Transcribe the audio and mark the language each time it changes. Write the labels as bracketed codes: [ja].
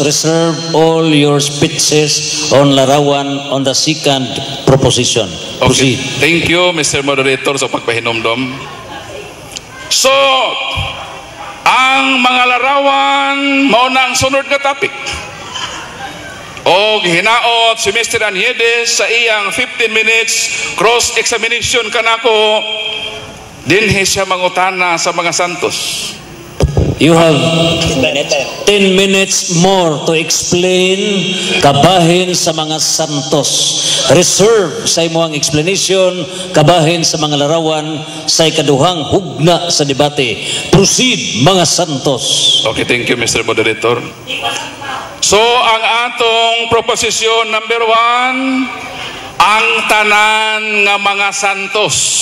[en] Reserve all your speeches on larawan on the second proposition. Okay. Thank you, Mr. Moderator, [ceb] sa pagpahinomdom. So, ang mga larawan mao na ang sunod nga topic. O hinaot si Mr. Anyedes sa iyang [en] 15 minutes cross-examination [ceb] kanako dinhi siya mangutana sa mga santos. [en] You have 10 minutes more to explain [ceb] kabahin sa mga santos. Reserve sa imong explanation kabahin sa mga larawan sa ikaduhang hugna sa debate. Proceed mga santos. [en] Okay, thank you Mr. Moderator. [ceb] So ang atong proposition number 1, ang tanan nga mga santos.